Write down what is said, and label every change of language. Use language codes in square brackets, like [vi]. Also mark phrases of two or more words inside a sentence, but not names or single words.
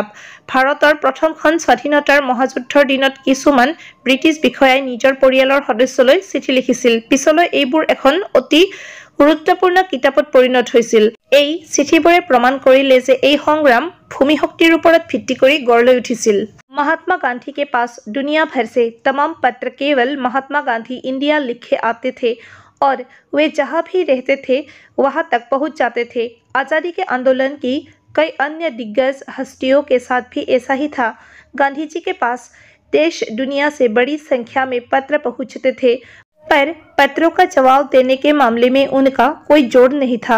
[as] ভাৰতৰ প্ৰথমখন স্বাধীনতাৰ মহাযুদ্ধৰ দিনত কিছুমান ব্ৰিটিছ বিষয়াই নিজৰ পৰিয়ালৰ সদস্যলৈ চিঠি লিখিছিল। পিছলৈ এইবোৰ এখন অতি গুৰুত্বপূৰ্ণ কিতাপত পৰিণত হৈছিল। এই চিঠিবোৰে প্ৰমাণ কৰিলে যে এই সংগ্ৰাম ভূমি শক্তিৰ ওপৰত ভিত্তি কৰি গঢ় লৈ উঠিছিল। [hi] महात्मा गांधी के पास दुनिया भर से तमाम पत्र केवल महात्मा गांधी इंडिया लिखे आते थे और वे जहाँ भी रहते थे वहाँ तक पहुँच जाते थे। आज़ादी के आंदोलन की कई अन्य दिग्गज हस्तियों के साथ भी ऐसा ही था। गांधी जी के पास देश दुनिया से बड़ी संख्या में पत्र पहुँचते थे, पर पत्रों का जवाब देने के मामले में उनका कोई जोड़ नहीं था।